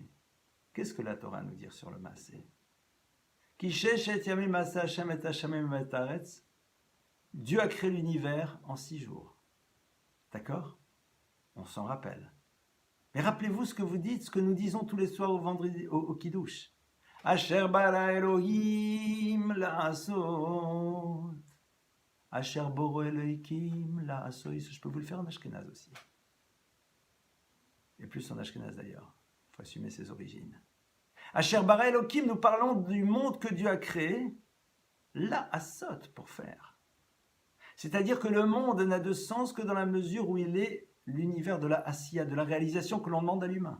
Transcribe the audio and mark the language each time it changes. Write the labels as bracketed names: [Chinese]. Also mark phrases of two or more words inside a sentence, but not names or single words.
[French] Qu'est-ce que la Torah nous dit sur le Maasé? Dieu a créé l'univers en 6 jours. D'accord? On s'en rappelle. Mais rappelez-vous ce que vous dites, ce que nous disons tous les soirs au vendredi, au Kiddush. [Hebrew] אשר ברא אלהים לעשות. אשר ברא אלהים לעשות. [French] Je peux vous le faire en ashkénaze aussi. Et plus en ashkénaze d'ailleurs. Il faut assumer ses origines. [Hebrew] אשר ברא אלהים, [French] nous parlons du monde que Dieu a créé. La'asot, pour faire. C'est-à-dire que le monde n'a de sens que dans la mesure où il est l'univers de la asiya, de la réalisation que l'on demande à l'humain.